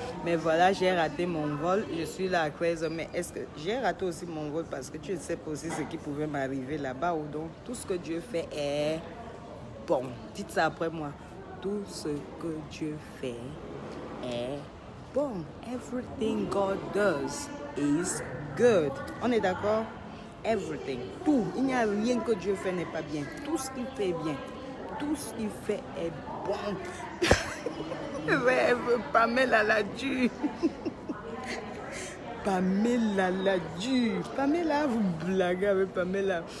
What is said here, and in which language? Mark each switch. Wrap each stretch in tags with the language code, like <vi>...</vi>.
<fr>Mais voilà, j'ai raté mon vol. Je suis là à 13 heures. Mais est-ce que j'ai raté aussi mon vol parce que tu ne sais pas aussi ce qui pouvait m'arriver là-bas ou donc tout ce que Dieu fait est bon. Dites ça après moi. Tout ce que Dieu fait est bon.</fr> <en>Everything God does is good.</en> <fr>On est d'accord?</fr> <en>Everything.</en> <fr>Tout. Il n'y a rien que Dieu fait n'est pas bien. Tout ce qu'il fait est bien. Tout ce qu'il fait est bon. Rêve, Pamela l'a dû. Pamela l'a dû. Pamela, vous blaguez avec Pamela.</fr>